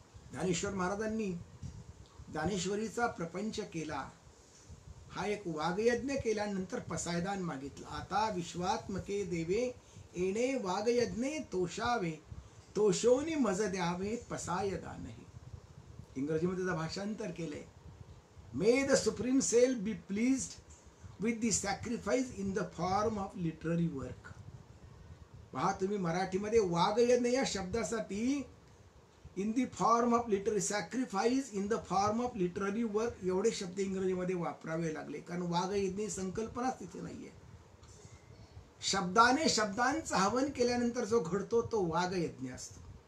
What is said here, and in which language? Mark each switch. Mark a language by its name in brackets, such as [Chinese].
[Marathi] ज्ञानेश्वर महाराजांनी ज्ञानेश्वरीचा प्रपंच केला. हा एक वागयज्ञ केल्यानंतर पसायदान मागितलं. आता विश्वात्मके देवे येणे वागयज्ञे तोषावे. तोषोनी मज द्यावे पसायदानही. इंग्रजीमध्ये त्याचं भाषांतर केलंय. [English] May the supreme self be pleased with the sacrifice in the form of literary work. [Marathi] पहा तुम्ही मराठीमध्ये वागयज्ञ या शब्दासाठी [English] in the form of literary, sacrifice in the form of literary work [Marathi] एवढे शब्द इंग्रजीमध्ये वापरावे लागले. कारण वागयज्ञ ही संकल्पनाच तिथे नाहीये. शब्दाने शब्दांचं हवन केल्यानंतर जो घडतो तो वागयज्ञ असतो.